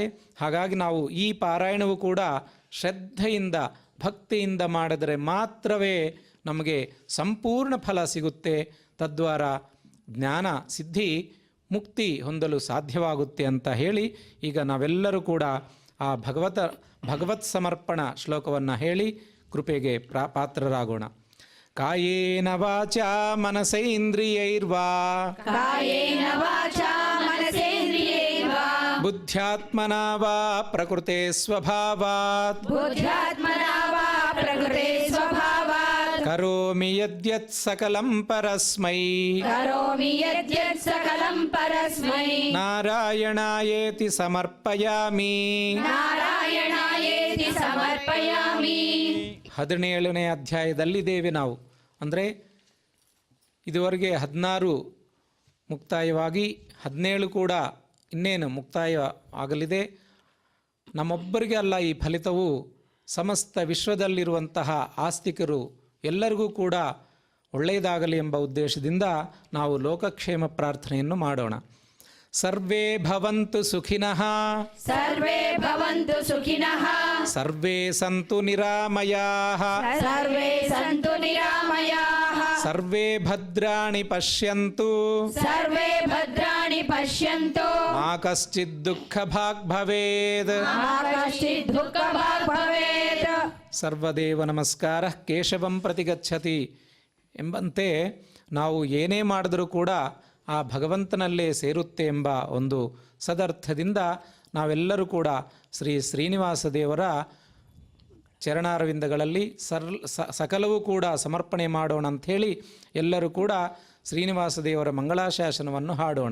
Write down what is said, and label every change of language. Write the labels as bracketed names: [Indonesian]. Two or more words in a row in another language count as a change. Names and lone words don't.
[Kannada] ಹಾಗಾಗಿ ನಾವು ಈ ಪಾರಾಯಣವು ಕೂಡ ಶ್ರದ್ಧೆಯಿಂದ ಭಕ್ತಿಯಿಂದ ಮಾಡಿದರೆ ಮಾತ್ರವೇ ನಮಗೆ ಸಂಪೂರ್ಣ ಫಲ ಸಿಗುತ್ತೆ. ತದ್ವಾರ ಜ್ಞಾನ ಸಿದ್ಧಿ ಮುಕ್ತಿ ಹೊಂದಲು ಸಾಧ್ಯವಾಗುತ್ತೆ ಅಂತ ಹೇಳಿ ಈಗ ನಾವೆಲ್ಲರೂ ಕೂಡ ಆ ಭಗವತ್ ಸಮರ್ಪಣ ಶ್ಲೋಕವನ್ನು ಹೇಳಿ ಕೃಪೆಗೆ ಪಾತ್ರರಾಗೋಣ. [Sanskrit] ಕಾಯೇನ ವಾಚಾ ಮನಸೇಂದ್ರಿಯೈರ್ವಾ कायेन वाचा मनसेन्द्रियैर्वा ಬುದ್ಧ್ಯಾತ್ಮನಾ ವಾ ಪ್ರಕೃತೆ ಸ್ವಭಾವಾತ್ बुद्ध्यात्मना वा प्रकृते स्वभावात् ಕರೋಮಿ ಯದ್ಯತ್ ಸಕಲಂ ಪರಸ್ಮೈ करोमि यद्यत् सकलं परस्मै ನಾರಾಯಣಾಯೇತಿ ಸಮರ್ಪಯಾಮಿ. नारायणायेति समर्पयामि [Kannada] 17ನೇ ಅಧ್ಯಾಯದಲ್ಲಿದ್ದೇವೆ ನಾವು. ಅಂದರೆ ಇದುವರೆಗೆ 16 ಮುಕ್ತಾಯವಾಗಿ 17 ಕೂಡ ಇನ್ನೇನು ಮುಕ್ತಾಯ ಆಗಲಿದೆ. ನಮ್ಮೊಬ್ಬರಿಗೆ ಅಲ್ಲ ಈ ಫಲಿತವು ಸಮಸ್ತ ವಿಶ್ವದಲ್ಲಿರುವಂತಹ ಆಸ್ತಿಕರು ಎಲ್ಲರಿಗೂ ಕೂಡ ಒಳ್ಳೆಯದಾಗಲಿ ಎಂಬ ಉದ್ದೇಶದಿಂದ ನಾವು ಲೋಕಕ್ಷೇಮ ಪ್ರಾರ್ಥನೆಯನ್ನು ಮಾಡೋಣ. [Sanskrit] ಸರ್ವೇ ಭವಂತು ಸುಖಿನಃ, ಸರ್ವೇ ಭವಂತು ಸುಖಿನಃ, ಸರ್ವೇ ಸಂತು ನಿರಾಮಯಾಃ, ಸರ್ವೇ ಸಂತು ನಿರಾಮಯಾಃ, ಸರ್ವೇ ಭದ್ರಾಣಿ ಪಶ್ಯಂತು, ಸರ್ವೇ ಭದ್ರಾಣಿ ಪಶ್ಯಂತು, ಮಾ ಕಶ್ಚಿತ್ ದುಃಖ ಭಾಗ್ ಭವೇತ್. ಮಾ ಕಶ್ಚಿತ್ ದುಃಖ ಭಾಗ್ ಭವೇತ್. ಸರ್ವದೇವ ನಮಸ್ಕಾರ ಕೇಶವಂ ಪ್ರತಿಗಚ್ಚತಿ [Kannada] ಎಂಬಂತೆ ನಾವು ಏನೇ ಮಾಡಿದರೂ ಕೂಡ ಆ ಭಗವಂತನಲ್ಲೇ ಸೇರುತ್ತೆ ಎಂಬ ಒಂದು ಸದರ್ಥದಿಂದ ನಾವೆಲ್ಲರೂ ಕೂಡ ಶ್ರೀ ಶ್ರೀನಿವಾಸ ದೇವರ ಚರಣಾರವಿಂದಗಳಲ್ಲಿ ಸಕಲವೂ ಕೂಡ ಸಮರ್ಪಣೆ ಮಾಡೋಣ ಅಂಥೇಳಿ ಎಲ್ಲರೂ ಕೂಡ ಶ್ರೀನಿವಾಸ ದೇವರ ಮಂಗಳಾಶಾಸನವನ್ನು ಹಾಡೋಣ.